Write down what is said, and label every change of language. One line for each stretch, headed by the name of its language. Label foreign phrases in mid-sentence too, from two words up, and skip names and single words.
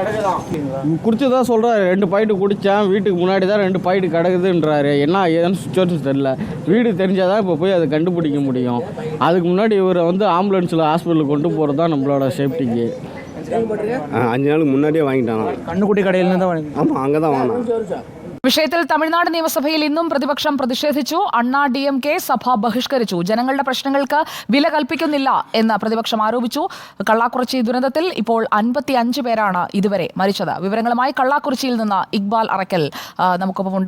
Tamil: குடிச்சுதான் சொல்றாரு. 2 பாயிண்ட் குடிச்சேன், வீட்டுக்கு முன்னாடி தான் 2 பாயிண்ட் கிடக்குதுன்றாரு. என்ன ஏதுன்னு சுச்சுவேஷன் தெரியல. வீடு தெரிஞ்சாதான் இப்போ போய் அதை கண்டுபிடிக்க முடியும். அதுக்கு முன்னாடி இவரை வந்து ஆம்புலன்ஸில் ஹாஸ்பிட்டலுக்கு கொண்டு போகிறது தான் நம்மளோட சேஃப்டிக்கு. 5 நாளுக்கு முன்னாடியே வாங்கிட்டாங்க.
Malayalam: കണ്ണുകുട്ടി കടയിൽ നിന്ന് വാങ്ങി.
Tamil: ஆமாம், அங்கே தான் வாங்கினேன்.
Malayalam: വിഷയത്തിൽ തമിഴ്നാട് നിയമസഭയിൽ ഇന്നും പ്രതിപക്ഷം പ്രതിഷേധിച്ചു. അണ്ണാ DMK സഭ ബഹിഷ്കരിച്ചു. ജനങ്ങളുടെ പ്രശ്നങ്ങൾക്ക് വില കൽപ്പിക്കുന്നില്ല എന്ന് പ്രതിപക്ഷം ആരോപിച്ചു. കള്ളാക്കുറിച്ചി ദുരന്തത്തിൽ ഇപ്പോൾ 55 പേരാണ് ഇതുവരെ മരിച്ചത്. വിവരങ്ങളുമായി കള്ളാക്കുറിച്ചിയിൽ നിന്ന് ഇക്ബാൽ അറക്കൽ നമുക്കൊപ്പമുണ്ട്.